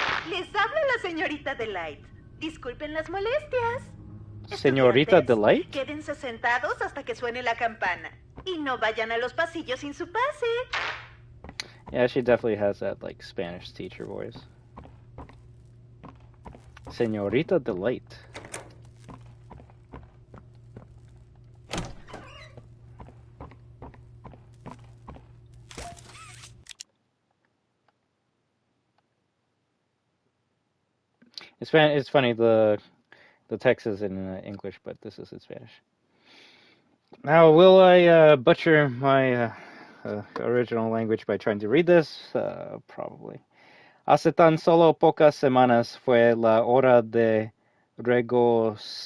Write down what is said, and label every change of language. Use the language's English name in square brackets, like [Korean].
[Spanish] Les habla la señorita Delight. Disculpen las molestias. Señorita Delight? Quédense sentados hasta que suene la campana. Y no vayan a los pasillos sin su pase. [English] Yeah, she definitely has that, like, Spanish teacher voice. [Spanish] Señorita Delight. [English] It's funny, the text is in English, but this is in Spanish. Now, will I butcher my original language by trying to read this? Probably. [Spanish] Hace tan solo pocas semanas fue la hora de regocijo.